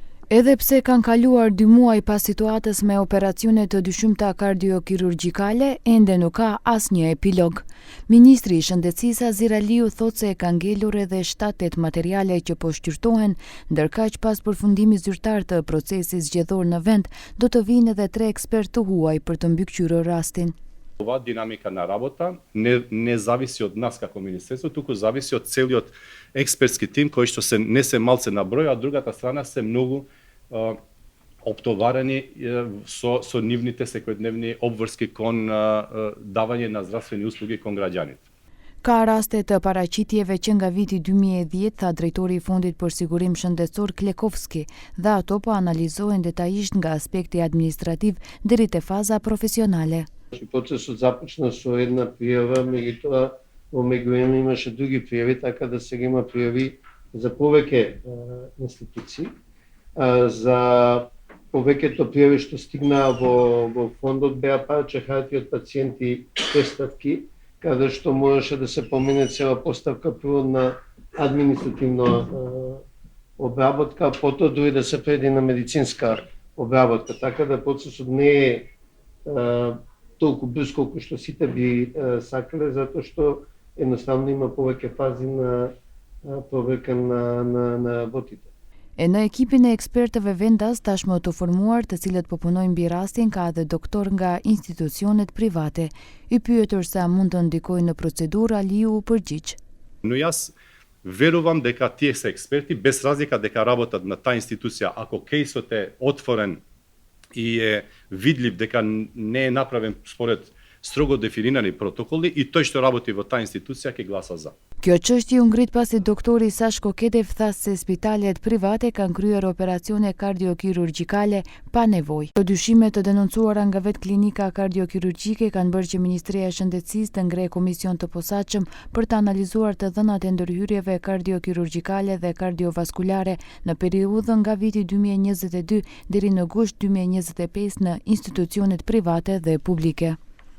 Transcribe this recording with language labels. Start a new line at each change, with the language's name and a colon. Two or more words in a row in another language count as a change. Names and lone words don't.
Albanian: Edhe pse kanë kaluar 2 muaj pas situatës me operacione të dyshimta kardiokirurgjikale, ende nuk ka asnjë epilog. Ministri i Shëndetësisë Azir Aliu thotë se e ka ngelur edhe 7-8 materiale që po shqyrtohen, ndërkaq pas përfundimit zyrtar të procesit zgjedhor në vend, do të vinë edhe 3 ekspertë të huaj për të mbikëqyrur rastin.
Macedonian: Ova dinamika na работа не зависи од нас како министерство, туку зависи од целиот експертски тим кој што се не се малце на број, а другата страна се многу оптоварени со нивните секојдневни обврски кон давање на здравствени услуги кон граѓаните.
Albanian: Ka raste të paraqitjeve që nga viti 2010, tha drejtori i Fondit për Sigurim Shëndetësor Klekovski, dhe ato po analizohen detajisht nga aspekti administrativ deri te faza profesionale.
Macedonian: Процесот започна со една пријава, меѓутоа во меѓувреме имаше други пријави, така да сега има пријави за повеќе институции. За повеќето пријави што стигнаа во фондот беа парче хартија од пациенти преставки, каде што можеше да се помине цела поставка прво на административна обработка, потоа дури да се преди на медицинска обработка, така да процесот не е толку брз колку што сите би сакале, затоа што едноставно има повеќе фази на проверка на работите.
Albanian: E në ekipin e ekspertëve vendas tashmë të formuar, të cilët po punojnë mbi rastin, ka edhe doktor nga institucionet private. I pyetur se a mund të ndikojnë në procedurë, Aliu u përgjigj.
Macedonian: Но јас верувам дека тие се експерти, без разлика дека работат на таа институција, ако кейсот е отворен и е видлив дека не е направен според строго дефинирани протоколи, и тој што работи во таа институција ќе гласа за.
Albanian: Kjo çështje u ngrit pasi doktori Sashko Kedev tha se spitalet private kanë kryer operacione kardiokirurgjikale pa nevojë. Këto dyshime të denoncuara nga vetë klinika kardiokirurgjike kanë bërë që Ministria e Shëndetësisë të ngrehe komision të posaçëm për të analizuar të dhënat e ndërhyrjeve kardiokirurgjikale dhe kardiovaskulare në periudhën nga viti 2022 deri në gusht 2025 në institucionet private dhe publike.